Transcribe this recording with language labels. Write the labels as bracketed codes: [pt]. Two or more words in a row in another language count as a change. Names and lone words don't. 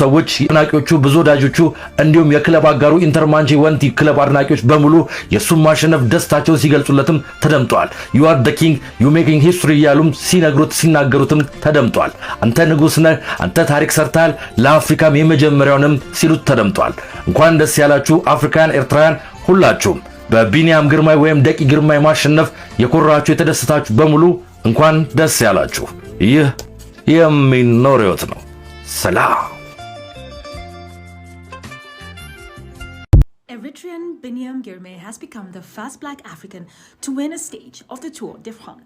[am] ሰዎች አድናቂዎቹ፣ ብዙ ወዳጆቹ እንዲሁም የክለብ አጋሩ ኢንተርማንቼ ወንቲ ክለብ አድናቂዎች በሙሉ የሱን ማሸነፍ ደስታቸውን ሲገልጹለትም ተደምጧል። [en] you are the king you making history [am] እያሉም ሲናገሩትም ተደምጧል። አንተ ንጉሥ ነህ፣ አንተ ታሪክ ሰርተሃል፣ ለአፍሪካም የመጀመሪያውንም ሲሉት ተደምጧል። እንኳን ደስ ያላችሁ አፍሪካውያን፣ ኤርትራውያን ሁላችሁም በቢኒያም ግርማይ ወይም ደቂ ግርማይ ማሸነፍ የኮራችሁ የተደሰታችሁ በሙሉ እንኳን ደስ ያላችሁ። ይህ የሚኖር ሕይወት ነው። ሰላም። [en] Eritrean Biniam Girmay has become the first black African to win a stage of the Tour de France.